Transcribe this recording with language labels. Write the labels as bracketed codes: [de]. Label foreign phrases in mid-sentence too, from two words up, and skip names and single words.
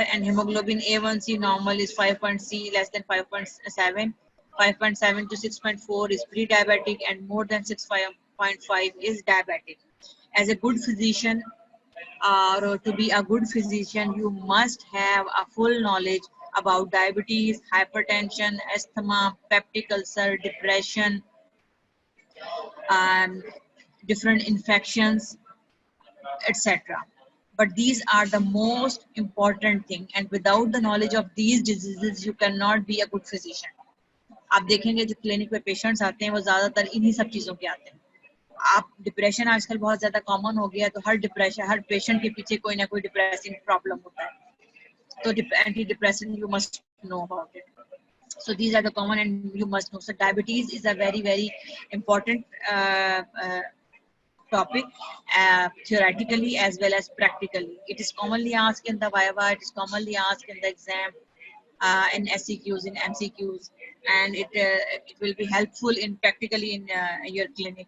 [en] And hemoglobin A1C normal is 5.C less than 5.7, 5.7 to 6.4 is pre-diabetic, and more than 6.5 is diabetic. As a good physician, or to be a good physician, you must have a full knowledge about diabetes, hypertension, asthma, peptic ulcer, depression, different infections, etc. But these are the most important thing, and without the knowledge of these diseases, you cannot be a good physician. [hi] आप देखेंगे जो क्लिनिक पे पेशेंट्स आते हैं वो ज्यादातर इन्हीं सब चीजों के आते हैं. आप डिप्रेशन आजकल बहुत ज्यादा कॉमन हो गया, तो हर पेशेंट के पीछे कोई ना कोई [en] depressing problem [hi] होता है, तो [en] anti depression you must know about it. So these are the common and you must know. So diabetes is a very important topic, theoretically as well as practically. It is commonly asked in the Viva, it is commonly asked in the exam, in SCQs, in MCQs, and it will be helpful in practically in your clinic.